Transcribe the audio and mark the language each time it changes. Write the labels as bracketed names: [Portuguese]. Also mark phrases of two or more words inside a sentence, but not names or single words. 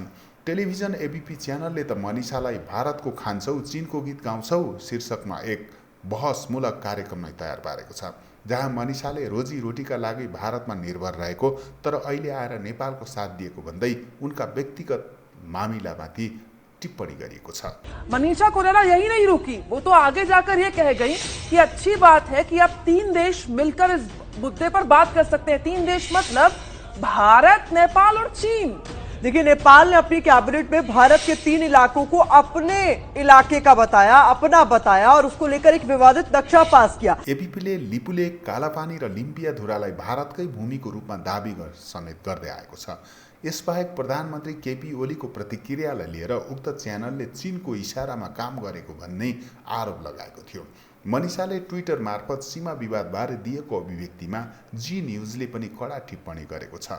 [Nepali] टेलिभिजन एबीपी च्यानलले त मनिषालाई भारतको खान्छौ चीनको गीत गाउँछौ शीर्षकमा एक बहसमूलक कार्यक्रम नै तयार पारेको छ, जहाँ मनिषाले रोजीरोटीका लागि भारतमा निर्भर रहेको तर अहिले आएर नेपालको साथ दिएको भन्दै उनका व्यक्तिगत मामिलामाथि टिप्पणी गरिएको छ। [Hindi] मनीषा कोइराला यही नहीं रुकी, वो तो आगे जाकर ये कह गई कि अच्छी बात है कि अब 3 देश मिलकर इस मुद्दे पर बात कर सकते हैं। 3 देश मतलब भारत, नेपाल और चीन। देखिए, नेपाल ने अपनी कैबिनेट में भारत के 3 इलाकों को अपने इलाके का बताया, अपना बताया और उसको लेकर एक विवादित नक्शा पास किया। [Nepali] एबीपीले लिपुले, कालापानी र लिम्पियाधुरालाई भारतकै भूमिको रूपमा दाबी समेत गर्दै आएको छ। यसबाहेक प्रधानमन्त्री केपी ओलीको प्रतिक्रियालाई लिएर उक्त च्यानलले चीनको इसारामा काम गरेको भन्ने आरोप लगाएको थियो। मनिषाले ट्विटर मार्फत सीमा विवादबारे दिएको अभिव्यक्तिमा जी न्युजले पनि कडा टिप्पणी गरेको छ।